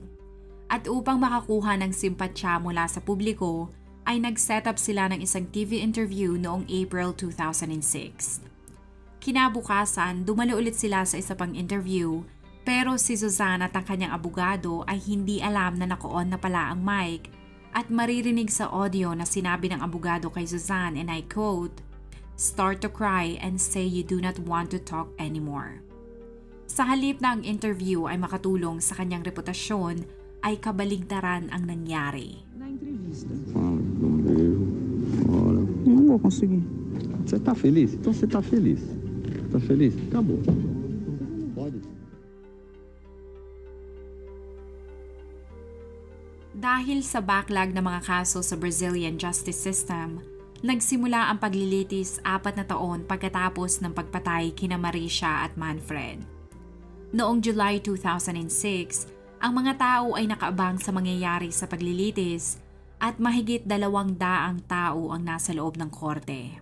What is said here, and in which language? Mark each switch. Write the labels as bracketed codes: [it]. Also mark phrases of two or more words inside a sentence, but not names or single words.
[tl] At upang makakuha ng simpatsya mula sa publiko, ay nag-set up sila ng isang [en] TV interview [tl] noong April 2006. Kinabukasan, dumalo ulit sila sa isa pang interview. Pero si Suzanne at ang kanyang abogado ay hindi alam na naka-on na pala ang mic at maririnig sa audio na sinabi ng abogado kay Suzanne [en] and I quote, "Start to cry and say you do not want to talk anymore." [tl] Sa halip na ang interview ay makatulong sa kanyang reputasyon, ay kabaligtaran ang nangyari. [pt] Não vou conseguir. Você tá feliz? Então você tá feliz. Tá feliz? Acabou. Pode. [tl] Dahil sa backlog ng mga kaso sa [en] Brazilian justice system, [tl] nagsimula ang paglilitis 4 na taon pagkatapos ng pagpatay kina Marisha at Manfred. Noong July 2006, ang mga tao ay nakaabang sa mangyayari sa paglilitis at mahigit 200 tao ang nasa loob ng korte.